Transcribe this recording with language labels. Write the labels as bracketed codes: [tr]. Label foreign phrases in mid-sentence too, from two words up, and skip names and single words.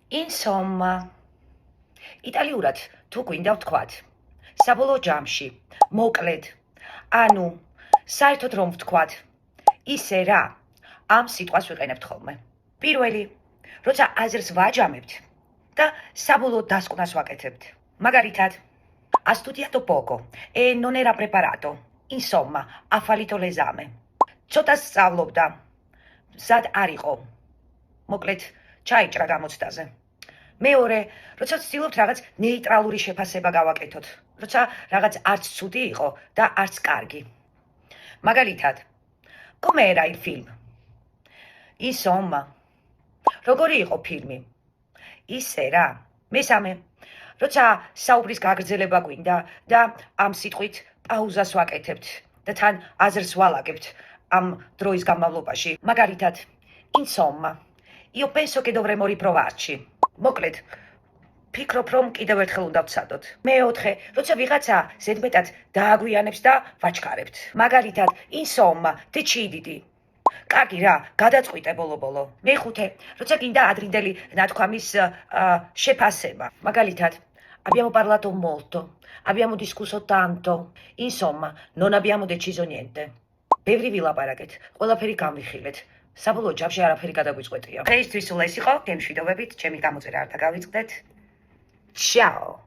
[ka] Insomma, იტალიურად თუ გვინდა ვთქვათ, საბოლოო ჯამში, მოკლედ, ანუ საერთოდ რომ ვთქვათ, ისე რა, ამ სიტყვას ვიყენებთ ხოლმე. პირველი, როცა აზრს ვაჯამებთ და საბოლოო დასკვნას ვაკეთებთ. მაგალითად, [it] ha studiato poco e non era preparato. Insomma, ha fallito l'esame. [ka] ცოტა სწავლობდა, მზად არ იყო. მოკლედ, ჩაიჭრა გამოცდაზე. მეორე, როცა ვცდილობთ რაღაც ნეიტრალური შეფასება გავაკეთოთ, როცა რაღაც არც ცუდი იყო და არც კარგი. მაგალითად, [it] com'era il film? Insomma, [ka] როგორი იყო ფილმი? ისე რა. მესამე, როცა საუბრის გაგრძელება გვინდა და ამ სიტყვით პაუზას ვაკეთებთ და თან აზრს ვალაგებთ ამ დროის განმავლობაში. მაგალითად, [it] Insomma, io penso che dovremmo riprovarci. [ka] მოკლედ, ფიქრობ, რომ კიდევ ერთხელ უნდა ვცადოთ. მეოთხე, როცა ვიღაცა ზედმეტად დააგვიანებს და ვაჩქარებთ. მაგალითად, [it] Insomma, deciditi. [ka] კარგი რა, გადაწყვიტე ბოლო-ბოლო. მეხუთე, როცა გინდა ადრინდელი ნათქვამის შეფასება. მაგალითად, [it] abbiamo parlato molto, abbiamo discusso tanto. Insomma, non abbiamo deciso niente. [ka] ბევრი ვილაპარაკეთ, ყველაფერი განვიხილეთ. საბოლოო ჯამში არაფერი გადაგვიწყვეტია. დღეისთვის სულ ეს იყო, გემშვიდობებით, ჩემი გამოწერა არ დაგავიწყდეთ. Ciao!